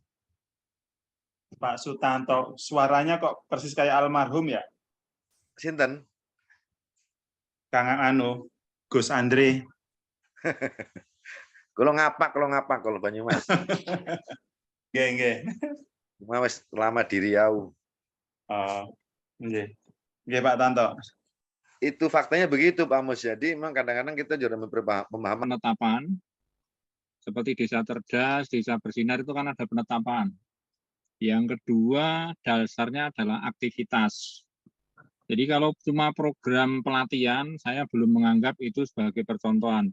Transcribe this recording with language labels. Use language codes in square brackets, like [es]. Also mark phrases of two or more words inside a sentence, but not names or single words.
[id] Pak Sutanto, suaranya kok persis kayak almarhum ya? [jv] Sinten? [id] Kang Gus Andre. Kalau ngapak kalau Banyumas. [jv] Nggih. [id] Wis lama di Riau. [jv] Oh, nggih. Nggih Pak Tanto. [id] Itu faktanya begitu Pak Mus. Jadi memang kadang-kadang kita juga pemahaman penetapan seperti desa cerdas, desa bersinar itu kan ada penetapan. Yang kedua dasarnya adalah aktivitas. Jadi kalau cuma program pelatihan, saya belum menganggap itu sebagai percontohan.